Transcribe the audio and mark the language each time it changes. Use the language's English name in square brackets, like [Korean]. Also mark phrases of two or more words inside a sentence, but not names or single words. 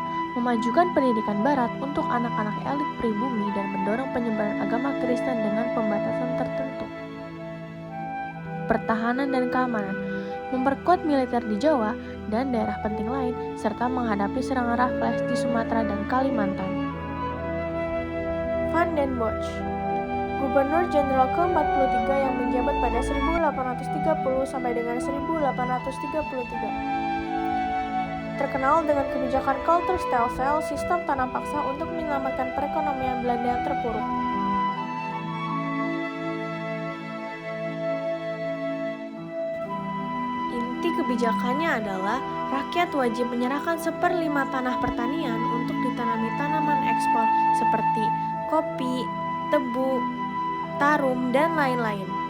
[Indonesian] Memajukan pendidikan barat untuk anak-anak elit pribumi dan mendorong penyebaran agama Kristen dengan pembatasan tertentu. Pertahanan dan keamanan. Memperkuat militer di Jawa dan daerah penting lain, serta menghadapi serangan Raffles di Sumatera dan Kalimantan. Van den Bosch. Gubernur Jenderal ke-43 yang menjabat pada 1830 sampai dengan 1833. terkenal dengan kebijakan Kultur Stelsel, sistem tanam paksa untuk menyelamatkan perekonomian Belanda yang terpuruk. Inti kebijakannya adalah rakyat wajib menyerahkan 1/5 tanah pertanian untuk ditanami tanaman ekspor seperti kopi, tebu, tarum, dan lain-lain.